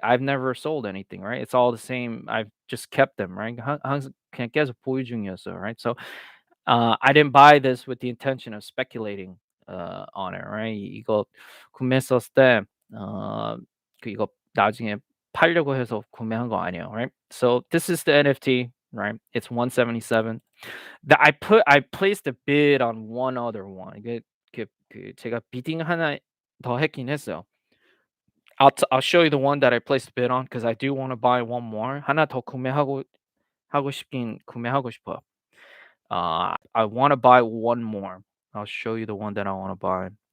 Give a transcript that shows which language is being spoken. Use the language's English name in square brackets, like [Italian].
[English] I've never sold anything, right? It's all the same. I've just kept them, right? [Korean] 항상 그냥 계속 보유 중이었어요, [English] right? So I didn't buy this with the intention of speculating on it, right? [Korean] 이거 구매했었을 때 이거 나중에 팔려고 해서 구매한 거 아니에요, [English] right? So this is the NFT, right? It's 177. I placed a bid on one other one. [Korean] 제가 비딩 하나 더 했긴 했어요. [English] I'll show you the one that I placed a bid on because I do want to buy one more. [Korean] 하나 더 구매하고 싶어요. [English] I want to buy one more. I'll show you the one that I want to buy.